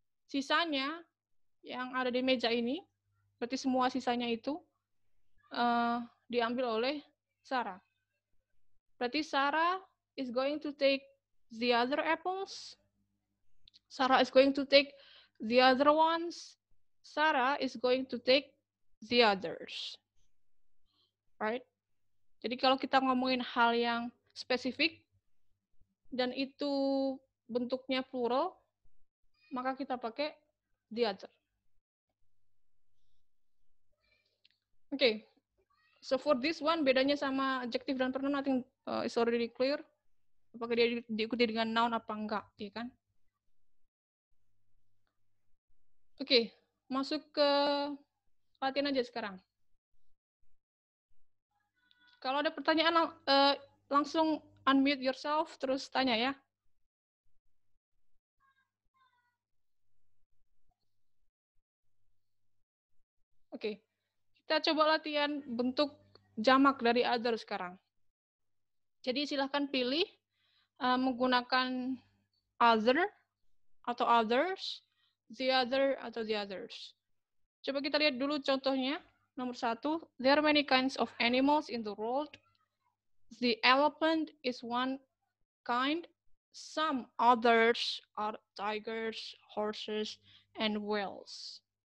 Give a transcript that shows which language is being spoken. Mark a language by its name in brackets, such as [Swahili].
[Indonesian] Sisanya yang ada di meja ini, berarti semua sisanya itu diambil oleh Sarah. Berarti [English] Sarah is going to take the other apples. Sarah is going to take the other ones. Sarah is going to take the others. Right? [Indonesian] Jadi kalau kita ngomongin hal yang spesifik dan itu bentuknya plural, maka kita pakai the other. [English] Okay. So for this one, [Indonesian] bedanya sama [English] adjective dan pronoun, I think is already clear. [Indonesian] Apakah dia diikuti dengan noun apa enggak, ya kan? Oke, masuk ke latihan aja sekarang. Kalau ada pertanyaan, langsung [English] unmute yourself, [Indonesian] terus tanya ya. Oke, kita coba latihan bentuk jamak dari other sekarang. Jadi silahkan pilih menggunakan other atau others, the other atau the others. Coba kita lihat dulu contohnya. Nomor 1, [English] there are many kinds of animals in the world. The elephant is one kind. Some others are tigers, horses, and whales.